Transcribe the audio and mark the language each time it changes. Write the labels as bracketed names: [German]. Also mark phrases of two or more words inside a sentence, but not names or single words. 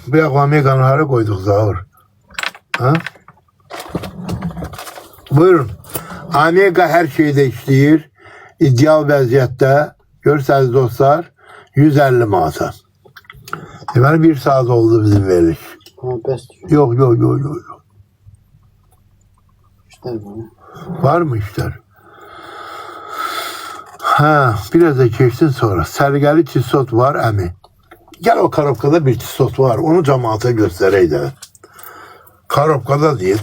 [Azerbaijani] Bu yax Omega'nı hara qoyduq zavur? Ha? Buyurun. Omega hər şeydə işləyir. İdeal vəziyyətdə. Görürsünüz dostlar. 150 manata. Deməli bir saat oldu bizim veriş. Ha, bəs. [Turkish] Yok. [Azerbaijani] İşlər var. [Turkish] Var mı işler? Ha, biraz da geçsin sonra. [Azerbaijani] Sergeli tissot var əmi. [Turkish] Gel o karobkada bir tissot var. Onu cemaate göstereyim de. Karobkada diye.